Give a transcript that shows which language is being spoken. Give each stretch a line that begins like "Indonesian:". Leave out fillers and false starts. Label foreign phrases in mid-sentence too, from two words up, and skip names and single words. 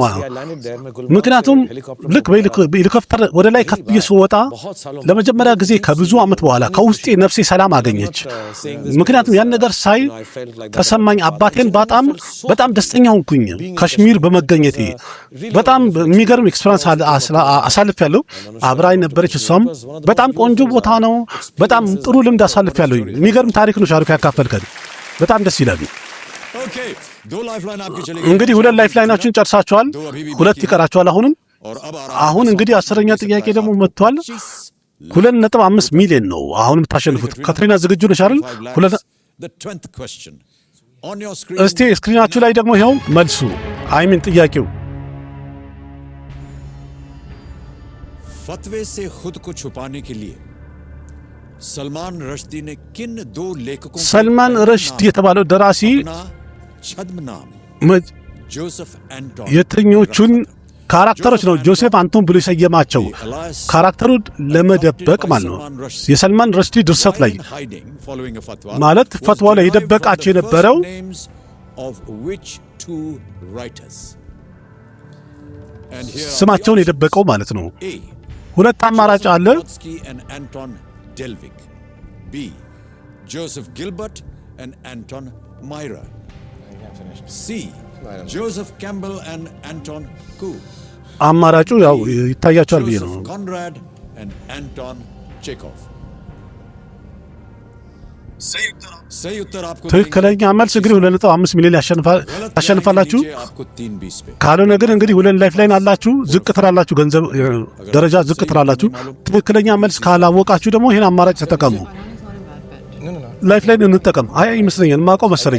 Amharic: ምክንያቱም ልክ በሄሊኮፕተር ወደ ላይ ከፍ ብዬ ስወጣ ለመጀመሪያ ጊዜ ከብዙ ዓመት በኋላ ከውስጤ ነፍሴ ሰላም አገኘች ምክንያቱም ያን ነገር ሳይ ተሰማኝ አባቴን በጣም ደስተኛ ሆንኩኝ ካሽሚር በመገኘቴ በጣም የሚገርም ኤክስፒሪየንስ አሳልፌያለሁ አብራኝ ነበረች እሷም በጣም ቆንጆ ቦታ ነው በጣም ጥሩ ልምድ አሳልፌያለሁ የሚገርም ታሪክ ነው ሻሩክ ያካፈልከን በጣም ደስ ይላል
Hindi: Okay, दो लाइफलाइन आपकी चली
Amharic: እንግዲህ ሁለት ላይፍላይናችሁን ጨርሳችኋል ሁለት ይቀራችኋል አሁን እንግዲህ 10ኛ ጥያቄ ደግሞ መጥቷል 2.5 ሚሊዮን ነው አሁን የምታሸንፉት ካትሪና ዝግጁ ነሽ አይደል
English: The 10th question on your screen
Amharic: እስቲ ስክሪናችሁ ላይ ደግሞ ይሄው መልሱ አይሚን ጥያቄው
Hindi: फतवे से खुद को छुपाने के लिए सलमान रश्दी ने किन दो लेखकों
Amharic: ሰልማን ረሽዲ የተባለው ደራሲ
Hindi: छद्म नाम जोसेफ एंटोन
Amharic: የትኞቹን ካራክተሮች ነው ጆሴፍ አንቶን ብሎ የሰየማቸው ካራክተሩን ለመደበቅ ማለት ነው የሰልማን ረሽዲ ድርሰት ላይ ማለት ፈትዋ ላይ የደበቃቸው የነበረው ስማቸውን የደበቀው ማለት ነው ሁለት አማራጭ አለ
English: ቢ ጆሴፍ ጊልበርት and Anton Myra ሲ ጆሴፍ ካምበል and Anton Koo
Amharic: አማራጩ ያው ይታያቸዋል ብዬ ነው
Hindi: ኮንራድ and Anton Chekhov सही उत्तर आपको
Amharic: ትክክለኛ መልስ እንግዲህ 2.5 ሚሊዮን ያሸንፋላችሁ ካልሆነ ግን እንግዲህ ሁለት ላይፍላይን አላችሁ ዝቅ ትላላችሁ ገንዘብ ደረጃ ዝቅ ትላላችሁ ትክክለኛ መልስ ካላወቃችሁ ደግሞ ይሄን አማራጭ ተጠቀሙ ላይፍላይን እንጠቀም አይ ይመስለኛል ማውቀው መሰለኝ